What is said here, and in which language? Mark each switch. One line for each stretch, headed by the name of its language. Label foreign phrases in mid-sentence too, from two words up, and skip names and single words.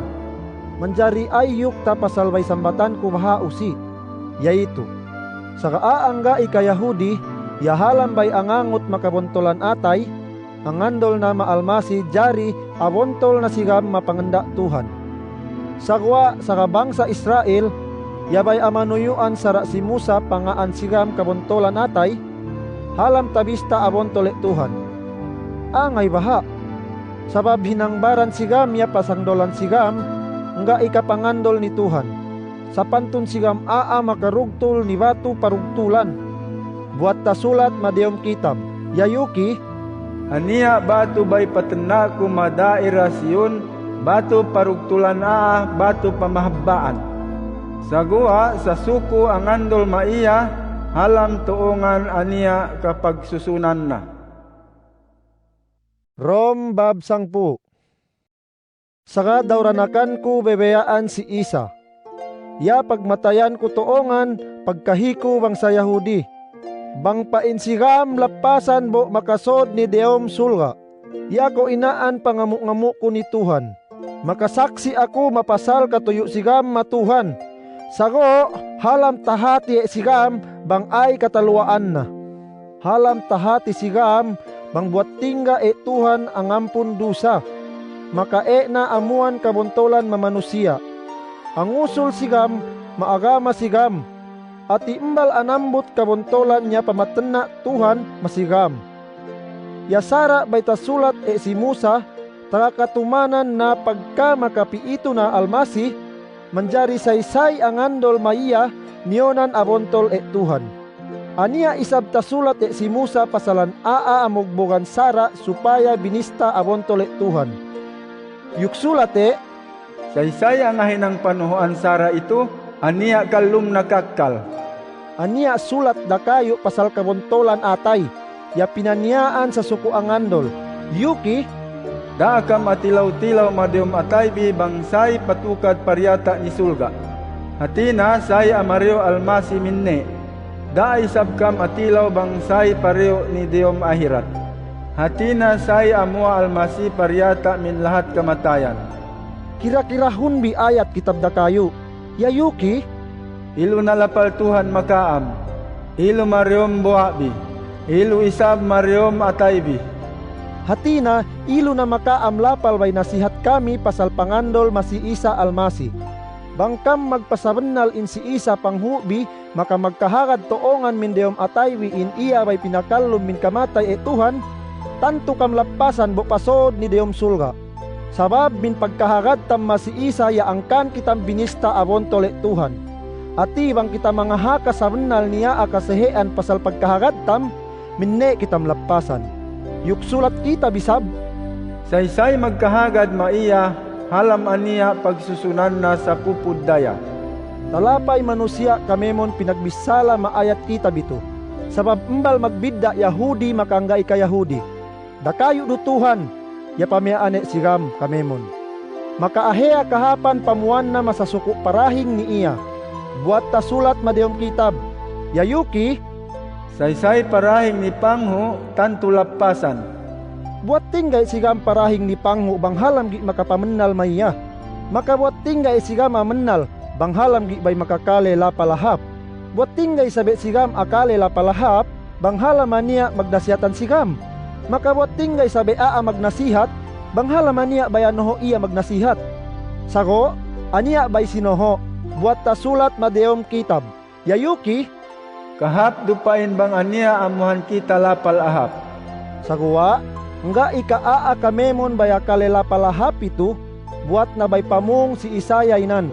Central Sama: manjari ayuk ta pasal bay sambatan ko maha usi, yaitu, sa kaaangga ika Yahudi, yahalam bay angangot makabontolan atay, angandol na maalmasi jari abontol na sigam mapangenda Tuhan. Sagwa sa kabangsa Israel, yabay amanuyuan sara si Musa pangaan sigam kabontolan atay, halam tabista abontole Tuhan. Angay baha, sabab hinangbaran sigam ya pasangdolan sigam, nga ikapangandol ni Tuhan. Sa pantun sigam makarugtol ni batu parugtulan. Buat tasulat madiyom kitab, Yayuki, Ania batu bay patena ko madaira siyon, batu parugtulan batu pamahabbaan. Sagua sa suko ang andol maiya, halam tuongan ania kapag susunan na. Rom bab 10. Saka dawranakan ko bebeyaan si Isa. Ya pagmatayan ko tuongan, pagkahiko bang sa Yahudi. Bang painsigam lapasan bo makasod ni Deom sulga. Ya ko inaan pangamu-ngamu ko ni Tuhan. Makasaksi ako mapasal katuyo sigam matuhan. Sago halam tahati sigam bang ay kataluaan na. Halam tahati sigam bang buat tingga Tuhan ang ampun dusa. Maka na amuan kabontolan mamanusia. Ang usul sigam maagama sigam. At imbal anambot kabontolan niya pamatena Tuhan masigam. Yasara bay tasulat si Musa takatumanan na pagka makapiito na almasi, manjari saysay ang andol maiya niyonan abontol Tuhan. Ania isab tasulat si Musa pasalan amugbogan sara supaya binista abontol Tuhan. Yuksulat Saysay ang ahinang panuhoan sara ito, ania kalum nakakal. Ania sulat dakayo pasal kabontolan atay, ya pinaniaan sa suko ang andol. Yuki, Daakam atilaw-tilaw madiyom ataybi bangsay patukad paryata ni sulga. Hatina say amaryo almasi minne. Daay sabkam atilaw bangsay paryo ni diyom ahirat. Hatina say amua almasi paryata min lahat kamatayan. Kira-kira hunbi ayat kitab dakayo. Yayuki, Ilu nalapal Tuhan makaam. Ilu mariom buabi. Ilu isab mariom ataybi. hatina ilo na makaam lapal bay nasihat kami pasal pangandol masi Isa almasi. Bangkam magpasabennal in si Isa panghubi, maka magkahagad toongan min deom ataywi in iya bay pinakalom min kamatay Tuhan, tanto kam lapasan bo pasod ni deom sulga. Sabab min pagkahagad tam masi Isa ya angkan kitam binista abon tole Tuhan. Ati bang kita mga haka sabennal niya akasehean pasal pagkahagad tam, minne kitam lapasan. Yuksulat kita bisab, Saysay magkahagad maiya, halam aniya pagsusunan na sa pupud daya. talapay manusia kamemon pinagbisala maayat kita bito. Sabab embal magbidda Yahudi makanggay ka Yahudi. Dakayo do Tuhan, ya pamiaane sigam kamemon. Makaahea kahapan pamuan na masasuko parahing ni iya. Buat ta sulat madeom kitab. Yayuki, Saysay parahing ni Pangho, tanto lapasan. buat tinggay sigam parahing ni Pangho bang halam gi makapamennal maiya. Maka buat tinggay sigam amennal bang halam gi bay makakale lapalahap. Buat tinggay sabi sigam akale lapalahap bang halam niya magdasihatan sigam. Maka buat tinggay sabi magnasihat bang halam niya bay anoho iya magnasihat. Sago, aniya bay sinoho, buat ta sulat madeom kitab. Yayuki, Kahap dupain bang aniya amuhan kita lapal ahap. sagwa, nga ikaa kamemon bay akale lapalahap itu, buat na bay pamung si Isaya inan.